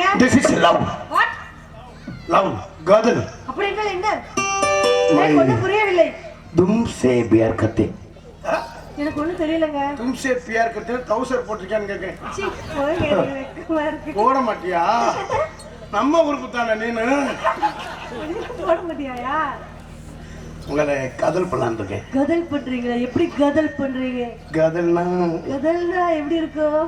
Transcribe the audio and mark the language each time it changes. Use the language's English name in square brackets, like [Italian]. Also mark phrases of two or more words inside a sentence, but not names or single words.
[English] This is love. What? Love. [Tamil] காதல். அப்படி என்ன? எனக்கு ஒண்ணும் புரியவில்லை. [Hindi] तुमसे प्यार करते. [Tamil] எனக்கு ஒண்ணும் தெரியலங்க. [Hindi] तुमसे प्यार करते [Tamil] ट्राउசர் போட்டுருக்கான்னு கேக்குறேன். சீ போங்க. போட மாட்டியா? நம்ம ஊருக்கு தானே நீனு. போட மாட்டியாயா? உங்களை காதல் பண்ணலாம்னு இருக்கேன். காதல் பண்றீங்களா? எப்படி காதல் பண்றீங்க? காதல்னா எப்படி இருக்கும்?